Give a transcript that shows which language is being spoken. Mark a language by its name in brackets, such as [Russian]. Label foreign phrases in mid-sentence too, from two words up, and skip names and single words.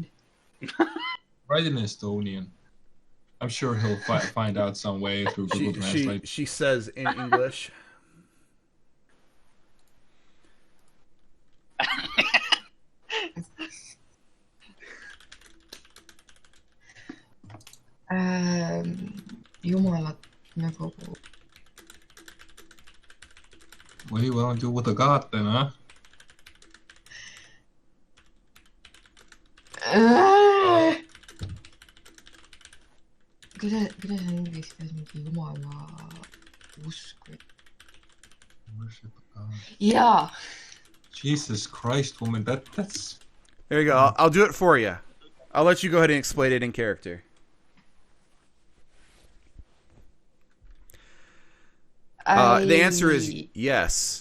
[English] Write in Estonian. I'm sure he'll find out some way through Google Translate. She says in English. [Estonian] Jumalat nagu. [English] What do you want to do with the god then, huh? [Estonian] Kuidas on inglise keeles mingi jumala usk või? [English] Worship a god. Yeah. Jesus Christ, woman, that's... There you go. I'll do it for you. I'll let you go ahead and explain it in character. The answer is yes.